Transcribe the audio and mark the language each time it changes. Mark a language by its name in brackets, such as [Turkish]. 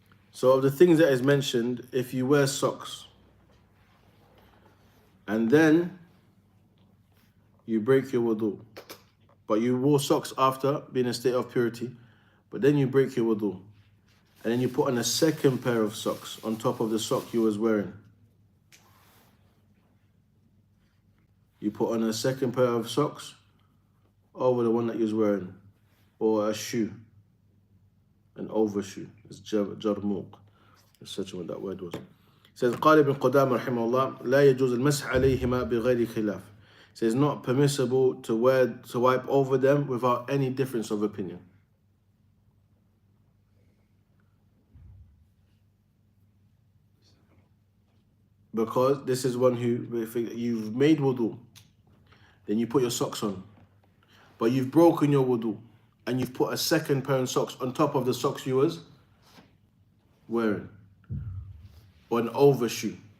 [English] So of the things that is mentioned, if you wear socks and then you break your wudu, but you wore socks after being in a state of purity, but then you break your wudu, and then you put on a second pair of socks on top of the sock you was wearing. You put on a second pair of socks over the one that you was wearing, or a shoe, an overshoe. It's jarmuq. It's such what that word was. It says, [Arabic] قال ابن قدامة رحمه الله لا يجوز المسح عليهما بغير خلاف. [English] It says not permissible to wipe over them without any difference of opinion. Because this is one who, if you've made wudu, then you put your socks on, but you've broken your wudu, and you've put a second pair of socks on top of the socks you was wearing, or an overshoe.